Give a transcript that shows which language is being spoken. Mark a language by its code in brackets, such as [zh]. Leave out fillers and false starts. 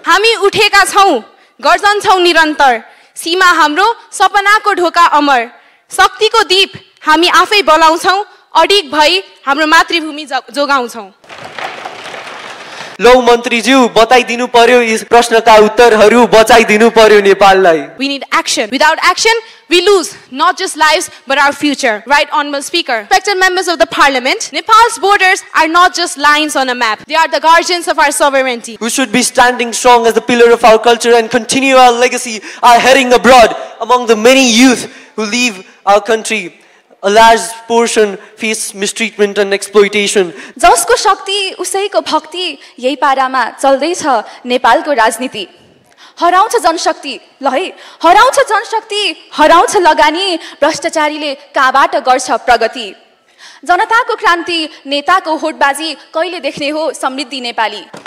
[ne] हामी उठेका छौं, गर्जन्छौं निरन्तर, सीमा हाम्रो सपनाको ढोका अमर, शक्तिको दीप हामी आफै बलाउँछौं, अडिग भई हाम्रो मातृभूमि जोगाउँछौं। लौ मन्त्रीज्यू बताइदिनु पर्यो, यस प्रश्नका उत्तरहरू बचाइदिनु पर्यो नेपाललाई। [en] We need action. Without action, we lose not just lives but our future. Right, Honorable Speaker. Respected members of the Parliament, Nepal's borders are not just lines on a map. They are the guardians of our sovereignty. We should be standing strong as the pillar of our culture and continue our legacy, our heading abroad among the many youth who leave our country. A large portion face mistreatment and exploitation. [ne] जसको शक्ति उसैको भक्ति, यही पारामा चल्दैछ नेपालको राजनीति। हराउँछ जनशक्ति, ल है हराउँछ जनशक्ति, हराउँछ लगानी, भ्रष्टाचारीले कहाँबाट गर्छ प्रगति। जनताको क्रान्ति, नेताको होडबाजी, कहिले देख्ने हो समृद्धि नेपाली।